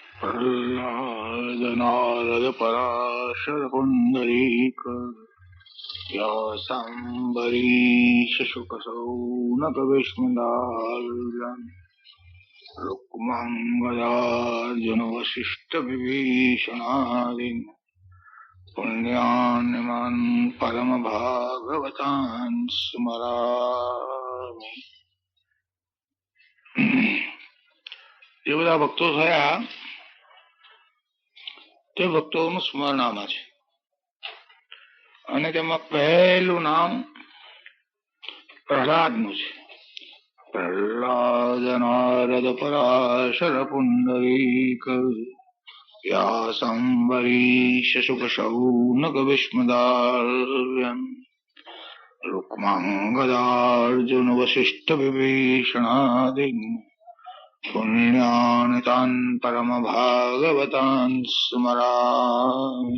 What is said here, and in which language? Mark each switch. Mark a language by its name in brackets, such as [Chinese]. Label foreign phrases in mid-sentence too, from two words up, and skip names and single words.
[Sanskrit] प्रह्लाद नारद पराशर पुंडरीक व्यासाम्बरीश शुक सौनक विष्णुदाल्यन् रुक्माङ्गदार्जुन वसिष्ठ विभीषणादीन् पुण्यान्यमान् परम भागवतान् स्मरामि। [Gujarati] જે બધા ભક્તો થયા તે ભક્તોનું સ્મરણ આમાં છે અને તેમાં પહેલું નામ પ્રહલાદનું છે. [Sanskrit] प्रह्लाद नारद पराशर पुंडरीक व्यासंबरीश शुक शौनक विष्णुदाल्यन रूक्मांगदार्जुन वसिष्ठ विभीषणादिन पुण्यान तान परम भागवतान स्मरामि.